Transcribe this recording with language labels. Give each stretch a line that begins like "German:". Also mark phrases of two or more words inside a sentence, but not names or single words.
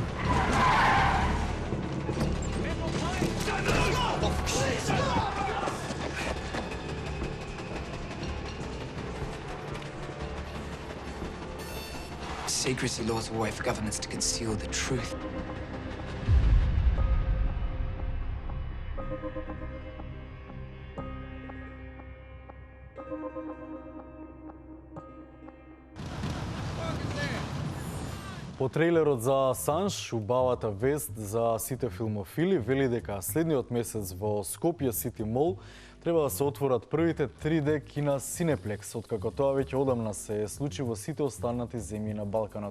English: Secrecy laws are a way for governments to conceal the truth.
Macedonian: По трейлерот за Асанж, убавата вест за сите филмофили вели дека следниот месец во Скопје Сити Мол треба да се отворат првите 3D кина Cineplex, откако тоа веќе одамна се случи во сите останати земји на Балканот.